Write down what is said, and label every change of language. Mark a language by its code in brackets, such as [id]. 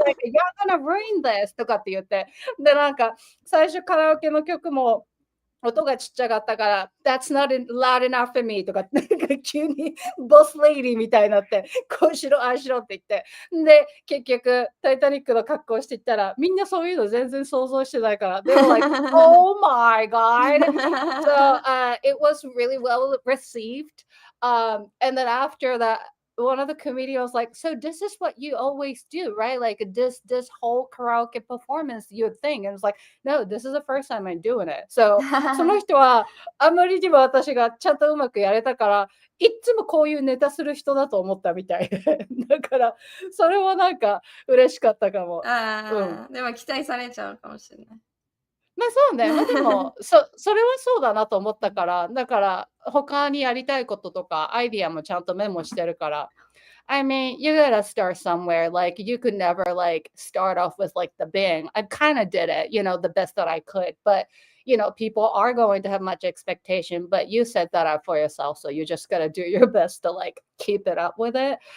[en] Like you're gonna ruin this [ja] とかって言ってでなんか最初カラオケの曲も音がちっちゃかったから、 [en] That's not loud enough for me [ja] とか、なんか急にボスレイディみたいになって、こうしろ、ああしろって言って。で、結局、タイタニックの格好していったら、みんなそういうの全然想像してないから、 [en] They were like, oh my god. So it was really well received. And then after that, one of the comedians was like, "So this is what you always do, right? Like this whole karaoke performance you think." And it's like, "No, this is the first time I'm doing it." [ja] So その人はあまりにも私がちゃんとうまくやれたから、いっつもこういうネタする人だと思ったみたいで、だからそれはなんか嬉しかったかも。でも期待されちゃうかもしれない。ま、そうね。ま、でも、それはそうだなと思ったから、だから他にやりたいこととかアイディアもちゃんとメモしてるから。 [en] I mean, you gotta start somewhere. Like, you could never like start off with like the bang. I kind of did it, the best that I could. But people are going to have much expectation. But you set that up for yourself, so you just gotta do your best to like keep it up with it.